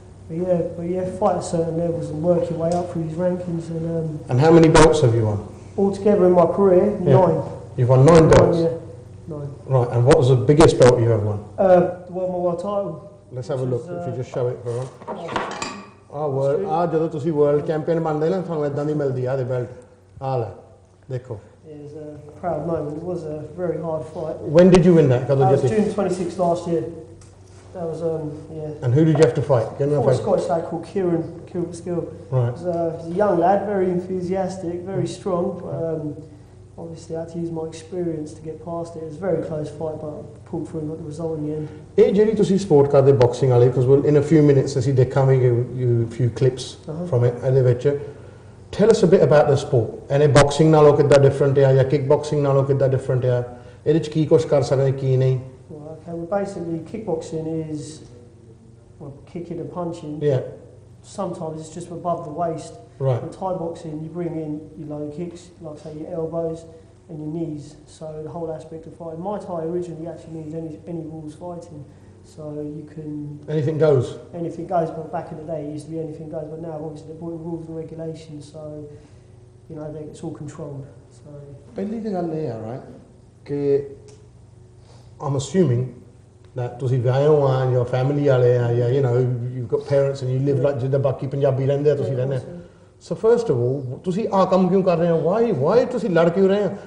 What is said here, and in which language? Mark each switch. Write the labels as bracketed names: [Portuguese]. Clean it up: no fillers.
[English] But yeah, fight at certain levels and work your way up through these rankings. And how many belts have you won? Altogether in my career, 9. You've won 9 belts? Yeah, 9. Right, and what was the biggest belt you ever won? Won my world title. Let's have a look, if you just show it for everyone. World, [Punjabi] ਜਦੋਂ ਤੁਸੀਂ world champion ਬਣਦੇ ਨਾ ਤੁਹਾਨੂੰ ਇਦਾਂ ਦੀ ਮਿਲਦੀ ਆ ਦੇ belt ਆ ਲੈ ਦੇਖੋ। [English] It was a proud moment. It was a very hard fight. When did you win that? [Punjabi] ਕਦੋਂ [English] That was [Punjabi] ਜਿੱਤੇ? [English] June 26th last year. That was yeah. And who did you have to fight? A Scottish lad called Kieran Skill. Right. He was a young lad, very enthusiastic, very strong. Obviously, I had to use my experience to get past it. It was a very close fight, but I pulled through and got the result in the end. [Punjabi] ਇਹ ਜਿਹੜੀ ਤੁਸੀਂ support ਕਰਦੇ boxing ਵਾਲੀ, [English] because we'll in a few minutes [Punjabi] ਅਸੀਂ ਦੇਖਾਂਗੇ [English] you few clips from it [Punjabi] ਇਹਦੇ ਵਿੱਚ। [English] Tell us a bit about the sport. [Punjabi] ਇਹਨੇ ਬਾਕਸਿੰਗ ਨਾਲੋਂ ਕਿੱਦਾਂ ਡਿਫਰੈਂਟ ਆ ਜਾਂ ਕਿਕ ਬਾਕਸਿੰਗ ਨਾਲੋਂ ਕਿੱਦਾਂ ਡਿਫਰੈਂਟ ਆ? ਇਹਦੇ ਵਿੱਚ ਕੀ ਕੁਝ ਕਰ ਸਕਦੇ ਕੀ ਨਹੀਂ? [English] Okay, well, basically, kickboxing is kicking and punching. Yeah. Sometimes it's just above the waist. Right. In Thai boxing, you bring in your low kicks, like say your elbows and your knees. So the whole aspect of fighting. Muay Thai originally actually means any rules fighting. So you can Anything goes. Anything goes. But back in the day, it used to be anything goes. But now, obviously, they're putting rules and regulations. So it's all controlled. So [Punjabi] ਪਹਿਲੀ ਤਾਂ ਗੱਲ ਇਹ ਆ right ਕਿ [English] I'm assuming that [Punjabi] ਤੁਸੀਂ ਵਿਆਹੇ ਹੋ ਆ ਜਾਂ ਫੈਮਿਲੀ ਵਾਲੇ ਆ ਜਾਂ [English] you've got parents and you live like [Punjabi] ਜਿੱਦਾਂ ਬਾਕੀ ਪੰਜਾਬੀ ਰਹਿੰਦੇ ਆ ਤੁਸੀਂ ਰਹਿੰਦੇ ਆ। [English] So first of all, [Punjabi] ਤੁਸੀਂ ਆ ਕੰਮ ਕਿਉਂ ਕਰ ਰਹੇ ਹੋ? [English] Why [Punjabi] ਤੁਸੀਂ ਲੜ ਕਿਉਂ ਰਹੇ ਹੋ?